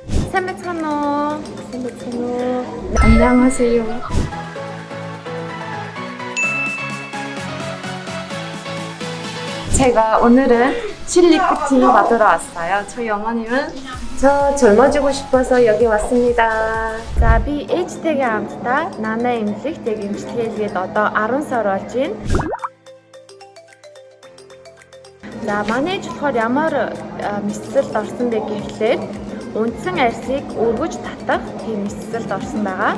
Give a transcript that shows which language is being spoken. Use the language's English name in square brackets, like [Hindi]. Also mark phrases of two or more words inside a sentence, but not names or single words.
[Mongolian] сайн байцгаана уу? Сайн байна уу? [Korean] 안녕하세요. 제가 오늘은 칠리프팅 받으러 왔어요. 저희 어머님은 저 젊어지고 싶어서 여기 왔습니다. [Mongolian] за би ээжтэйгээ хамтдаа нанаа эмнэлэгт яг эмчилгээгээд одоо 10 сар болж байна. За манай ээж болохоор ямар мэдсэлд орсон бэ гэхлээр үндсэн арьсыг өргөж татах тийм мэдсэлд орсон байгаа.